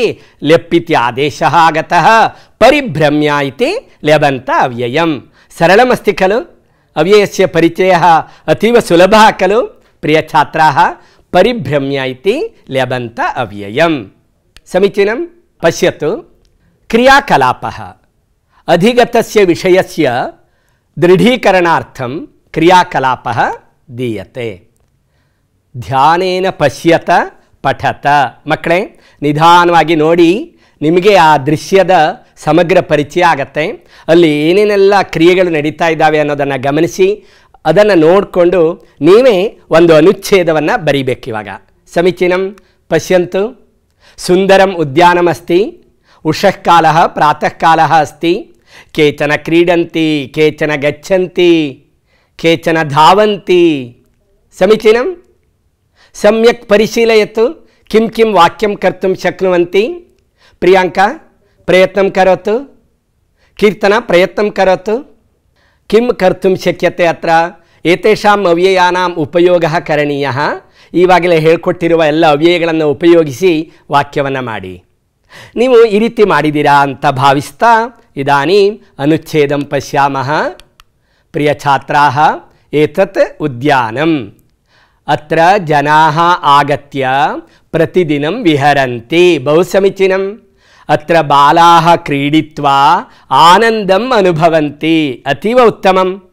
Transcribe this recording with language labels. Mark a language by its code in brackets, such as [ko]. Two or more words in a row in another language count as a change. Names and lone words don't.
[sa] लेप् इति आदेशः आगतः परिभ्रम्य इति लेबन्त अव्ययं सरलमस्ति खलु अव्ययस्य परिचयः अतीव सुलभः खलु प्रियछात्राः परिभ्रम्य इति लेबन्त अव्ययं समीचीनं पश्यतु क्रियाकलापः अधिगतस्य विषयस्य दृढीकरणार्थं क्रियाकलापः दीयते ध्यानेन पश्यत पठत [kn] मಕ್ಕಳೇ ನಿಧಾನವಾಗಿ ನೋಡಿ ನಿಮಗೆ ಆ ದೃಶ್ಯದ ಸಮಗ್ರ ಪರಿಚಯ ಆಗುತ್ತೆ ಅಲ್ಲಿ ಏನೇನೆಲ್ಲ ಕ್ರಿಯೆಗಳು ನಡೀತಾ ಇದ್ದಾವೆ ಅನ್ನೋದನ್ನು ಗಮನಿಸಿ ಅದನ್ನು ನೋಡಿಕೊಂಡು ನೀವೇ ಒಂದು ಅನುಚ್ಛೇದವನ್ನು ಬರೀಬೇಕು ಇವಾಗ [sa] ಸಮೀಚೀನಂ ಪಶ್ಯಂತು ಸುಂದರಂ ಉದ್ಯಾನಮಸ್ತಿ ಉಷಃ ಕಾಲಃ ಪ್ರಾತಃ ಕಾಲಃ अस्ति ಕೇಚನ ಕ್ರೀಡಂತಿ ಕೇಚನ ಗಚ್ಚಂತಿ ಕೇಚನ ಧಾವಂತಿ ಸಮೀಚೀನಂ सम्यक् परिशीलयतु किं किं वाक्यं कर्तुं शक्नुवन्ति प्रियांका प्रयत्नं करोतु कीर्तना प्रयत्नं करोतु किं कर्तुं शक्यते अत्र एतेषाम् अव्ययानाम् उपयोगः करणीयः [kn] ಈವಾಗಲೇ ಹೇಳಿಕೊಟ್ಟಿರುವ ಎಲ್ಲ ಅವ್ಯಯಗಳನ್ನು ಉಪಯೋಗಿಸಿ ವಾಕ್ಯವನ್ನು ಮಾಡಿ ನೀವು ಈ ರೀತಿ ಮಾಡಿದಿರಾ ಅಂತ ಭಾವಿಸ್ತಾ [sa] ಇದಾनीಂ ಅನುಚ್ಛೇದಂ ಪಶ್ಯಾಮಃ ಪ್ರಿಯ ಛಾತ್ರಾಃ ಏತತ್ ಉದ್ಯಾನಂ अत्र जनाः आगत्य प्रतिदिनं विहरन्ति बहु समीचीनम् अत्र बालाः क्रीडित्वा आनन्दम् अनुभवन्ति अतीव उत्तमं